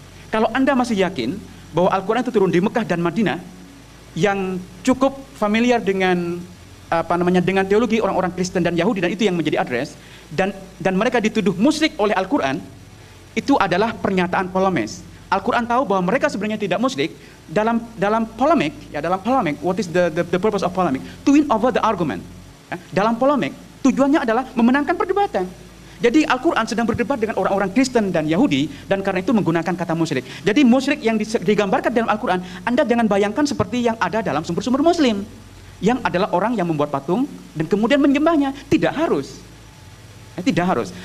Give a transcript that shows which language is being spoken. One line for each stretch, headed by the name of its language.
Indonesian: Kalau Anda masih yakin bahwa Al-Quran itu turun di Mekah dan Madinah, yang cukup familiar dengan dengan teologi orang-orang Kristen dan Yahudi, dan itu yang menjadi address, dan mereka dituduh musyrik oleh Al-Quran, itu adalah pernyataan polemis. Al-Quran tahu bahwa mereka sebenarnya tidak musyrik. Dalam polemik,
English: what is the purpose of polemic? To win over the argument.
Indonesian: Ya, dalam polemik, tujuannya adalah memenangkan perdebatan. Jadi Al-Quran sedang berdebat dengan orang-orang Kristen dan Yahudi, dan karena itu menggunakan kata musyrik. Jadi musyrik yang digambarkan dalam Al-Quran, Anda jangan bayangkan seperti yang ada dalam sumber-sumber Muslim, yang adalah orang yang membuat patung dan kemudian menyembahnya. Tidak harus. Tidak harus.